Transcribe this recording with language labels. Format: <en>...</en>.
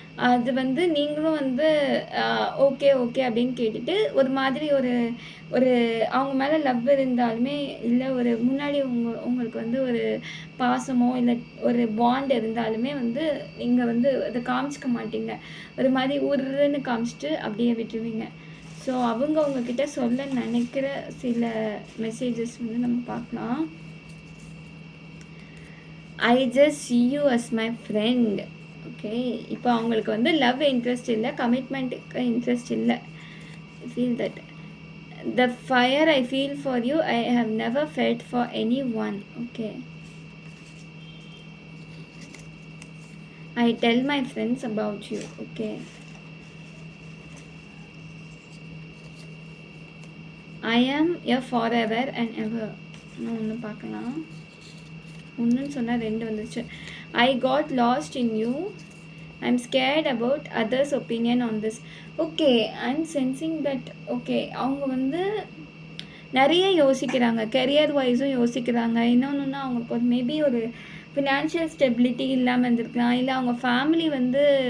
<ta>அது வந்து நீங்களும் வந்து ஓகே அப்படின்னு கேட்டுட்டு ஒரு மாதிரி ஒரு அவங்க மேலே லவ் இருந்தாலுமே இல்லை ஒரு முன்னாடி உங்களுக்கு வந்து ஒரு பாசமோ இல்லை ஒரு பாண்ட் இருந்தாலுமே வந்து நீங்கள் வந்து அதை காமிச்சிக்க மாட்டீங்க. ஒரு மாதிரி உருன்னு காமிச்சிட்டு அப்படியே விட்டுருவீங்க. ஸோ அவங்க உங்ககிட்ட சொல்ல நினைக்கிற சில மெசேஜஸ் வந்து நம்ம பார்க்கலாம்.</ta> <en>I just see you as my friend.</en> <ta>Okay, இப்போ அவங்களுக்கு வந்து லவ் இன்ட்ரெஸ்ட் இல்லை, கமிட்மெண்ட்டுக்கு இன்ட்ரெஸ்ட் இல்லை.</ta> <en>Feel that the fire I feel for you I have never felt for anyone. Okay, I tell my friends about you. Okay, I am your forever and ever.</en> <ta>ஒன்று பார்க்கலாம், ஒன்றுன்னு சொன்னால் ரெண்டு வந்துச்சு.</ta> <en>I got lost in you. I'm scared about others' opinion on this. Okay, I'm sensing that.</en> <ta>Okay, அவங்க வந்து நிறைய யோசிக்கிறாங்க, கெரியர் வைஸும் யோசிக்கிறாங்க. இன்னொன்றுன்னா அவங்களுக்கு ஒரு மேபி ஒரு ஃபினான்ஷியல் ஸ்டெபிலிட்டி இல்லாமல் இருந்திருக்கலாம், இல்லை அவங்க ஃபேமிலி வந்து</ta>